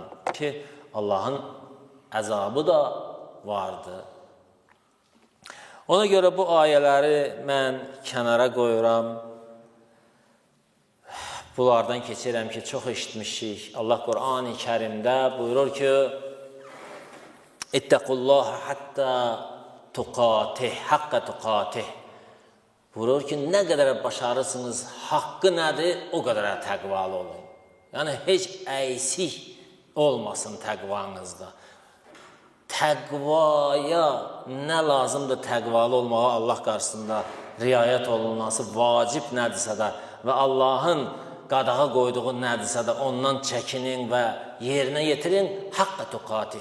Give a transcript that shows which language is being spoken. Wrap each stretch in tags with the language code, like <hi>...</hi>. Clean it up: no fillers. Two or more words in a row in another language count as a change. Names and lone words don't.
<az>Ki, Allahın əzabı da vardır. Ona görə bu ayələri mən kənara qoyuram. Bunlardan keçirəm ki, çox eşitmişik. Allah Qur'an-ı Kərimdə buyurur ki,</az> <ar>اتقوا الله حتى تقاته، حق تقاته.</ar> <az>Buyurur ki, nə qədər başarırsınız, haqqı nədir, o qədər təqvalı olun. Yəni, heç əysik olmasın təqvanızda. Təqvaya nə lazımdır təqvalı olmağa Allah qarşısında riayət olunması vacib nədirsə də və Allahın qadağa qoyduğu nədirsə də ondan çəkinin və yerinə yetirin,</az> <ar>حق تقاته.</ar>